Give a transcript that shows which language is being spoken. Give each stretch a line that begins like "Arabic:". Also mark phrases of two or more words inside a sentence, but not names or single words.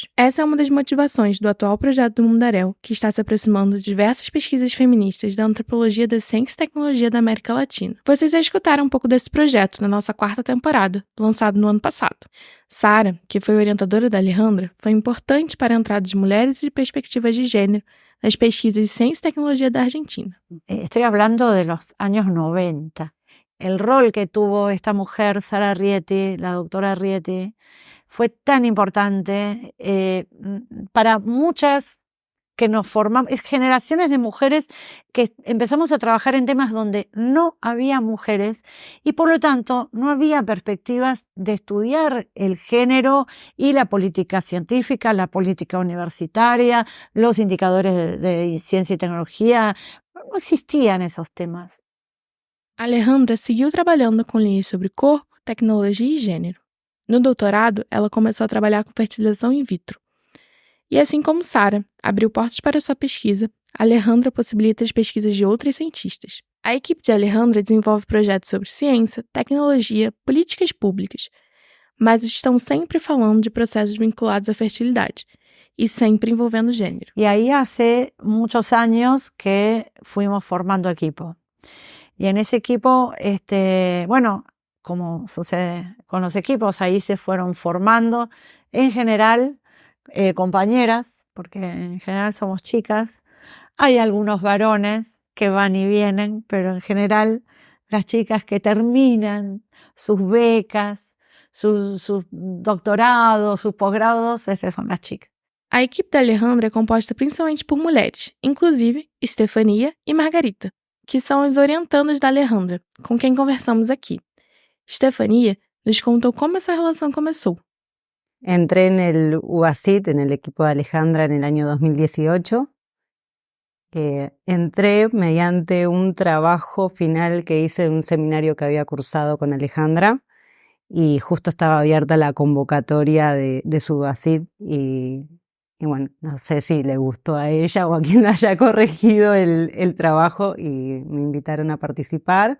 Portuguese: Essa é uma das motivações do atual projeto do Mundaréu, que está se aproximando de diversas pesquisas feministas da antropologia da ciência e tecnologia da América Latina. Vocês já escutaram um pouco desse projeto na nossa 4ª temporada, lançado no ano passado. Sara, que foi orientadora da Alejandra, foi importante para a entrada de mulheres e de perspectivas de gênero nas pesquisas de ciência e tecnologia da Argentina.
Spanish: Estoy hablando de los años 90. El rol que tuvo esta mujer, Sara Arrietty, la doctora Arrietty, fue tan importante para muchas que nos formamos, generaciones de mujeres que empezamos a trabajar en temas donde no había mujeres y por lo tanto no había perspectivas de estudiar el género y la política científica, la política universitaria, los indicadores de ciencia y tecnología. No existían esos temas.
Portuguese: Alejandra seguiu trabalhando com linhas sobre corpo, tecnologia e gênero. No doutorado, ela começou a trabalhar com fertilização in vitro. E assim como Sara abriu portas para sua pesquisa, Alejandra possibilita as pesquisas de outras cientistas. A equipe de Alejandra desenvolve projetos sobre ciência, tecnologia, políticas públicas, mas estão sempre falando de processos vinculados à fertilidade
Spanish: y siempre envolviendo género. Y ahí hace muchos años que fuimos formando equipo. Y en ese equipo, como sucede con los equipos, ahí se fueron formando, en general, compañeras, porque en general somos chicas. Hay algunos varones que van y vienen, pero en general las chicas que terminan sus becas, sus doctorados, sus posgrados, son las chicas.
Portuguese: A equipe da Alejandra é composta principalmente por mulheres, inclusive Estefania e Margarita, que são as orientandas da Alejandra, com quem conversamos aqui. Estefania nos contou como essa relação começou.
Spanish: Entré en el UACIT, en el equipo de Alejandra, en el año 2018. Entré mediante un trabajo final que hice de un seminario que había cursado con Alejandra y justo estaba abierta la convocatoria de su UACIT y bueno, no sé si le gustó a ella o a quien haya corregido el trabajo y me invitaron a participar.